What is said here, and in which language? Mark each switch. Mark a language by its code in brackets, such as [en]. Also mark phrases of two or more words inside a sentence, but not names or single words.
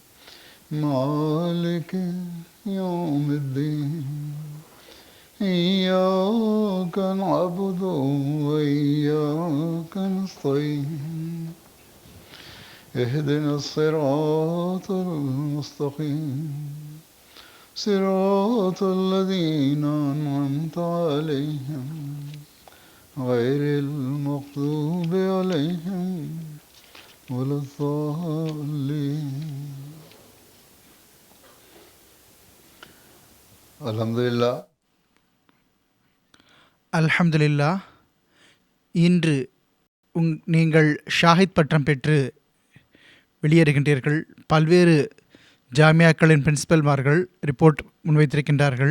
[ar] مالك يوم الدين إياك نعبد وإياك نستعين اهدنا الصراط المستقيم صراط الذين أنعمت عليهم غير المغضوب عليهم ولا الضالين. அல்ஹம்துலில்லாஹ். அல்ஹம்துலில்லாஹ். [ta] இன்று நீங்கள் ஷாஹித் பட்டம் பெற்று வெளியேறுகின்றீர்கள். பல்வேறு ஜாமியாக்களின் பிரின்சிபல்மார்கள் ரிப்போர்ட் முன்வைத்திருக்கின்றார்கள்.